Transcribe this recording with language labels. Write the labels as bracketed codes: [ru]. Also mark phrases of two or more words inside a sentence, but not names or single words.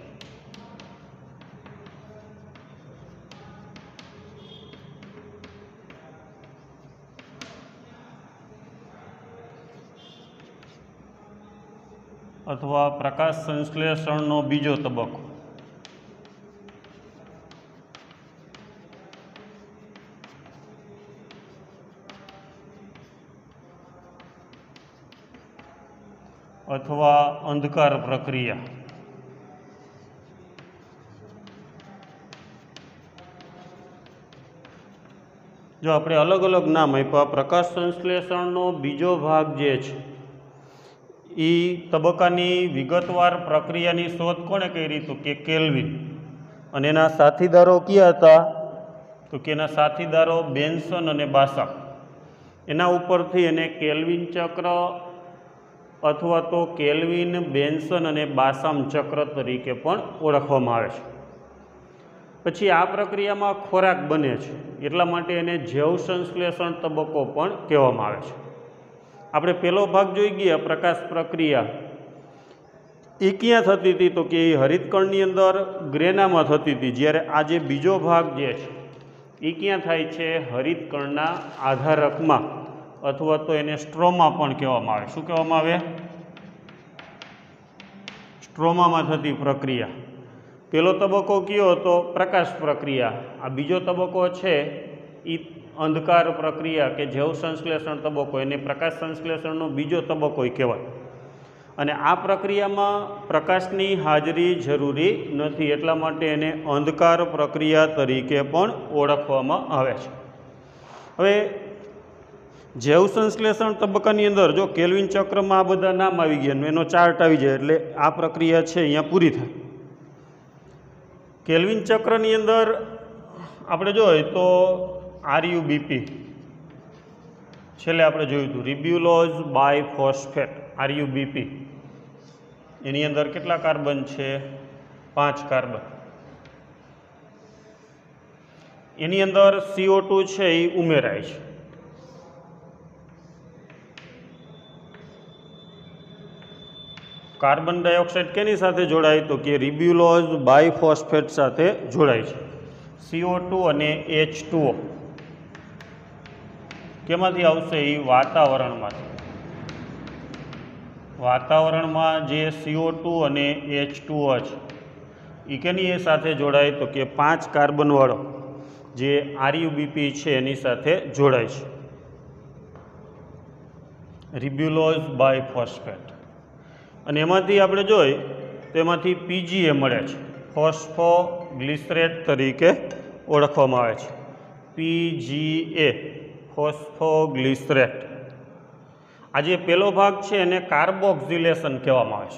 [gu] અથવા પ્રકાશ સંશ્લેષણ નો બીજો તબક્કો અથવા અંધકાર પ્રક્રિયા। જો આપણે અલગ અલગ નામ આપ્યા, પ્રકાશ સંશ્લેષણ નો બીજો ભાગ જે છે ઈ તબક્કાની વિગતવાર પ્રક્રિયાની શોધ કોણે કરી તો કે કેલ્વિન અને એના સાથીદારો ક્યા હતા તો કે એના સાથીદારો બેન્સન અને બાસામ। એના ઉપરથી એને કેલ્વિન ચક્ર અથવા તો કેલ્વિન બેન્સન અને બાસામ ચક્ર તરીકે પણ ઓળખવામાં આવે છે। પછી આ પ્રક્રિયામાં ખોરાક બને છે એટલા માટે એને જૈવ સંશ્લેષણ તબક્કો પણ કહેવામાં આવે છે। આપણે પહેલો ભાગ જોઈ ગયા પ્રકાશ પ્રક્રિયા એ ક્યાં થતી હતી તો કે હરિતકણની અંદર ગ્રેનામાં થતી હતી, જ્યારે આ જે બીજો ભાગ જે છે એ ક્યાં થાય છે હરિતકણના આધારકમાં અથવા તો એને સ્ટ્રોમા પણ કહેવામાં આવે। શું કહેવામાં આવે? સ્ટ્રોમામાં થતી પ્રક્રિયા। પહેલો તબક્કો કયો હતો? પ્રકાશ પ્રક્રિયા। આ બીજો તબક્કો છે ઈ અંધકાર પ્રક્રિયા કે જૈવ સંશ્લેષણ તબક્કો, એને પ્રકાશ સંશ્લેષણનો બીજો તબક્કો કહેવાય। અને આ પ્રક્રિયામાં પ્રકાશની હાજરી જરૂરી નથી એટલા માટે એને અંધકાર પ્રક્રિયા તરીકે પણ ઓળખવામાં આવે છે। હવે જૈવ સંશ્લેષણ તબક્કાની અંદર જો કેલ્વિન ચક્ર મેં આ બધા નામ આવી ગયા, એનો ચાર્ટ આવી જાએ એટલે આ પ્રક્રિયા છે અહીંયા પૂરી થાય। કેલ્વિન ચક્રની અંદર આપણે જોઈએ તો RuBP છેલ્લે આપણે જોયું હતું [en] ribulose bisphosphate [gu] RuBP। એની અંદર કેટલા કાર્બન છે? 5 કાર્બન। એની અંદર CO2 છે એ ઉમેરાય છે। [en] carbon dioxide [gu] કેની સાથે જોડાય તો કિ [en] ribulose bisphosphate [gu] સાથે જોડાય છે। CO2 અને H2O કેમાંથી આવશે? ઈ વાતાવરણમાંથી। વાતાવરણમાં જે CO2 અને H2O છે ઈ કેની સાથે જોડાય તો કિ 5 કાર્બન વાળો જે RuBP છે એની સાથે જોડાય છે, [en] ribulose bisphosphate. [gu] અને એમાંથી આપણે જોઈએ તો એમાંથી PGA મળે છે, ફોસ્ફોગ્લિસરેટ તરીકે ઓળખવામાં આવે છે। PGA ફોસ્ફોગ્લિસરેટ। આ જે પહેલો ભાગ છે એને કાર્બોક્સિલેશન કહેવામાં આવે।